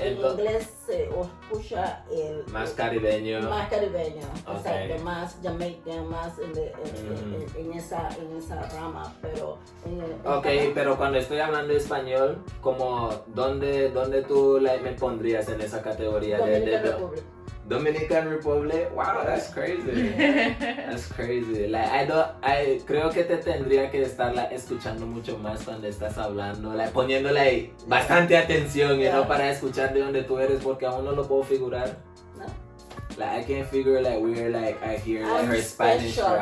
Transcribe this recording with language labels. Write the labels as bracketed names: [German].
[Spanish] en inglés se escucha más caribeño. Más caribeño, okay. Exacto, más Jamaican, más en esa rama, pero... pero cuando estoy hablando español, como, ¿dónde tú me pondrías en esa categoría? [English] Dominican Republic, wow, that's crazy. That's crazy. [Spanish] Creo que te tendría que estar escuchando mucho más cuando estás hablando, poniéndole bastante atención, para escuchar de dónde tú eres, porque aún no lo puedo figurar. No. [English] I can't figure I hear her Spanish.